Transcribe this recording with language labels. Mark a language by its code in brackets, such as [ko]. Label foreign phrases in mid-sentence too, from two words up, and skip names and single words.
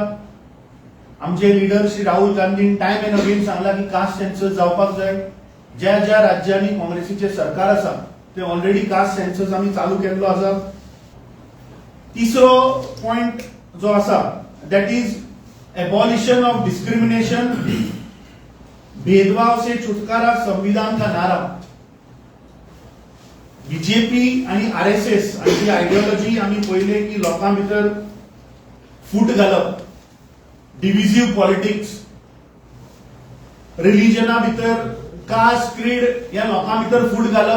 [kok] आमचे लीडर श्री राहुल गांधीन [en] time and again [kok] सांगला की [en] caste census [kok] जावपाक जाय. ज्या ज्या राज्यांनी काँग्रेसीचे सरकार आसा ते ऑलरेडी [en] caste census [kok] आम्ही चालू केल्लो आसा. तिसरो पॉइंट जो आसा [en] that is abolition of discrimination, [hi] भेदभाव से छुटकारा, संविधान का नारा. [kok] बीजेपी आणि आरएसएस हांची आयडियोलॉजी आम्ही पहिले की लोकां भितर फूट घालप, [en] divisive politics, [kok] रिलिजना भितर [en] caste creed [kok] या लोकां भितर फूट घालप.